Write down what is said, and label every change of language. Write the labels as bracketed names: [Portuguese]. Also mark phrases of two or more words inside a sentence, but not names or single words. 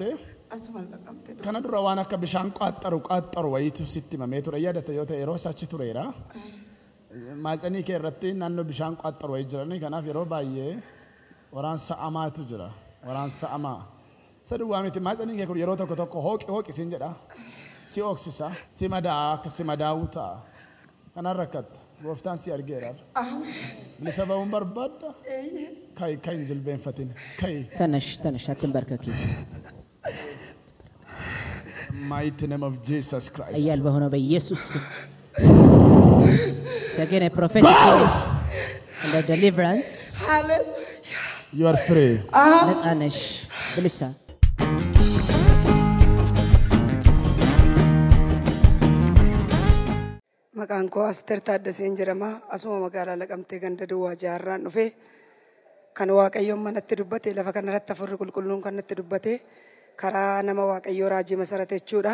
[Oromo] kana dura waan akka bishaan qaaxxaru wayiitu sitti himamee ture yaadata yoo ta'e yeroo achi tureera maatsanii kee irratti naannoo bishaan qaaxxaru wayii jiranii kanaaf yeroo baay'ee waraansa amaatu jira waraansa amaa saduwwaa miti maatsanii kee kun yeroo tokko tokko hooqi siin jedha si oksisa si madaa akka si madaa'uu ta'a kanaan rakkatta. Gooftaan si argeera. Bilisa ba'uun barbaadda? Kai hin jilbeenfatin. [Amharic] ተነሽ አትንበርከኪ [English] Mighty name of Jesus Christ. [Amharic] ኃያል በሆነው በኢየሱስ ስም [English] Again, I prophesy and the deliverance. You are free. [Amharic] ነፃ ነሽ ብልሳ [Oromo] Maqaan koo Asteer Taaddaseen jedhama. Asuma magaalaa Laqamtee ganda Duwwaa Jaarraan dhufe kan Waaqayyoon manatti dubbate lafa kanarratti hafuurri qulqulluun kan natti dubbate karaa nama Waaqayyoo raajii masarate jechuudha.